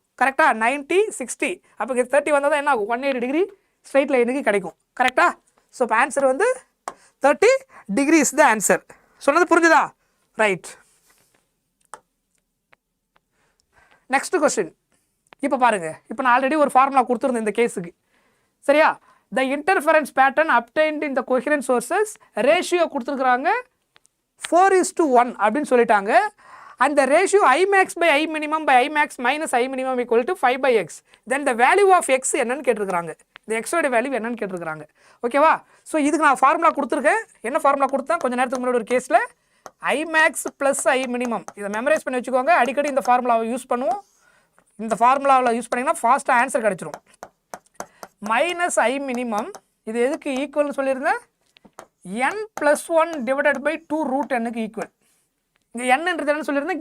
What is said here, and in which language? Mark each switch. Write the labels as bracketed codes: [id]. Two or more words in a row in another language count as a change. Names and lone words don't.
[ta] கரெக்டாக? 90, 60. அப்போ 30 வந்தால் தான் என்ன ஆகும்? 180 [en] degree straight line [ta] கிடைக்கும். கரெக்டாக? ஸோ இப்போ ஆன்சர் வந்து 30 [en] degree is the answer. [ta] சொன்னது புரிஞ்சுதா? [en] right. next question. [ta] இப்போ பாருங்கள். இப்போ நான் ஆல்ரெடி ஒரு ஃபார்முலா கொடுத்துருந்தேன் இந்த கேஸுக்கு. சரியா? [en] the interference pattern obtained in the coherent sources ratio [ta] கொடுத்துருக்குறாங்க 4:1 அப்படின்னு சொல்லிட்டாங்க. [en] அந்த ரேஷியோ I max by I minimum by I max minus I minimum equal to 5/x. Then the value of x [ta] என்னன்னு கேட்டிருக்காங்க. இந்த எக்ஸோட வேல்யூ என்னன்னு கேட்டிருக்காங்க. ஓகேவா? ஸோ இதுக்கு நான் ஃபார்முலா கொடுத்துருக்கேன். என்ன ஃபார்முலா கொடுத்தேன்? கொஞ்சம் நேரத்துக்கு முன்னாடி ஒரு கேஸில் [en] I max plus I minimum. [ta] இதை மெமரைஸ் பண்ணி வச்சுக்கோங்க. அடிக்கடி இந்த ஃபார்முலாவை யூஸ் பண்ணுவோம். இந்த ஃபார்முலாவில் யூஸ் பண்ணிங்கன்னா [en] fast answer [ta] கிடச்சிரும். [en] minus I minimum [ta] இது எதுக்கு ஈக்குவல்னு சொல்லியிருந்தேன்? [en] n+1 divided by 2 root n-க்கு ஈக்குவல். [ta] இங்கே என்னன்றது என்ன சொல்லியிருந்தேன்?